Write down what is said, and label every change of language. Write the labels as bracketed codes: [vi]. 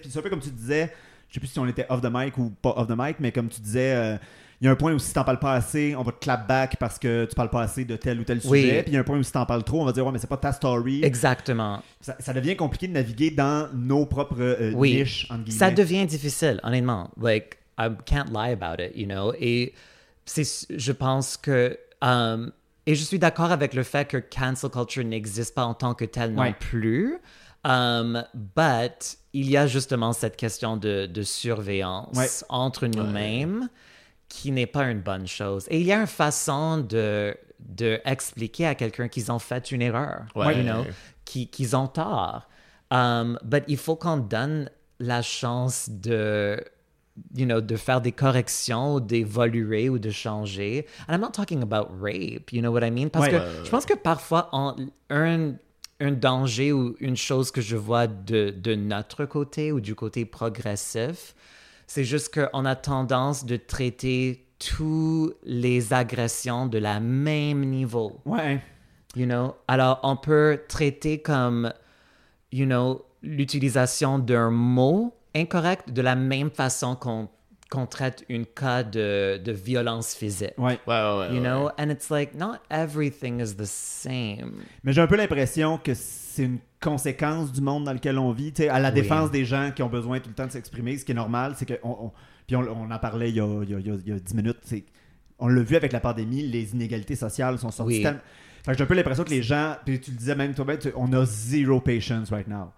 [fr] Puis c'est un peu comme tu disais, je sais plus si on était [en] off the mic [fr] ou pas [en] off the mic, [fr] mais comme tu disais, il y a un point où si t'en parles pas assez, on va te [en] clap back [fr] parce que tu parles pas assez de tel ou tel sujet. Oui. Puis il y a un point où si t'en parles trop, on va dire « Ouais, mais c'est pas ta story. » Exactement. Ça devient compliqué de naviguer dans nos propres niches, entre guillemets. Ça devient difficile, honnêtement. [en] Like, I can't lie about it, you know? [fr] Et je pense que... et je suis d'accord avec le fait que cancel culture n'existe pas en tant que tel non plus. [en] But [fr] il y a justement cette question de surveillance entre nous-mêmes qui n'est pas une bonne chose. Et il y a une façon de expliquer à quelqu'un qu'ils ont fait une erreur, [en] you know, [fr] qu'ils ont tort. [en] But [fr] il faut qu'on donne la chance de, [en] you know, [fr] de faire des corrections, d'évoluer ou de changer. [en] And I'm not talking about rape, you know what I mean? [fr] Parce que je pense que parfois, un danger ou une chose que je vois de notre côté ou du côté progressif, c'est juste qu'on a tendance de traiter toutes les agressions de la même niveau. Ouais. [en] You know? [fr] Alors, on peut traiter comme, [en] you know, [fr] l'utilisation d'un mot incorrect de la même façon qu'on traite un cas de violence physique. Ouais. Ouais, ouais, ouais, you know, ouais. [en] And it's like, not everything is the same. [fr] Mais j'ai un peu l'impression que c'est une conséquence du monde dans lequel on vit, tu sais, à la défense des gens qui ont besoin tout le temps de s'exprimer. Ce qui est normal, c'est que, on en parlait il y a 10 minutes, c'est, on l'a vu avec la pandémie, les inégalités sociales sont sorties tellement... Fait que j'ai un peu l'impression que les gens, puis tu le disais même toi-même, on a [en] zero patience right now.